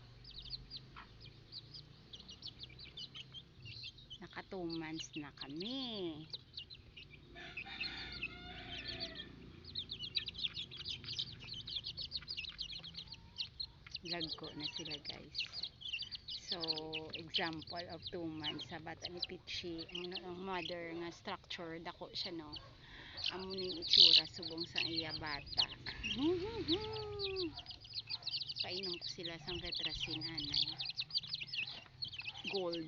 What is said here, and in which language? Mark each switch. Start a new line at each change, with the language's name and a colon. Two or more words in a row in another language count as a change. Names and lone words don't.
Hiligaynon: Naka 2 months na kami. Lagko na sila, guys. So,
English: example of 2 months
Hiligaynon: sa bata ni Pichi, ang mother nga structure, dako siya, no? Amo ning itsura subong sa iya bata. Painom ko sila sa Vetrasin, anay. Gold.